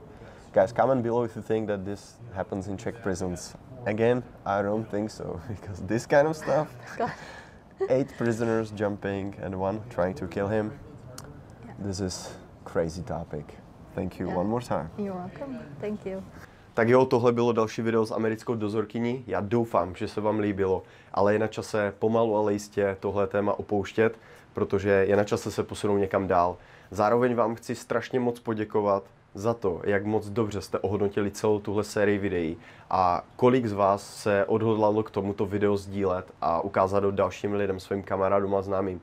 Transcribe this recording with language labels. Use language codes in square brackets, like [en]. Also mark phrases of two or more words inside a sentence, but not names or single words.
[en] Guys, comment below if you think that this happens in Czech prisons. Again, I don't think so, because this kind of stuff, 8 prisoners jumping and one trying to kill him, this is crazy topic. Thank you one more time. You're welcome. Thank you. [cs] Tak jo, tohle bylo další video s americkou dozorkyní. Já doufám, že se vám líbilo, ale je na čase pomalu, ale jistě tohle téma opouštět, protože je na čase se posunout někam dál. Zároveň vám chci strašně moc poděkovat za to, jak moc dobře jste ohodnotili celou tuhle sérii videí a kolik z vás se odhodlalo k tomuto video sdílet a ukázat ho dalším lidem, svým kamarádům a známým.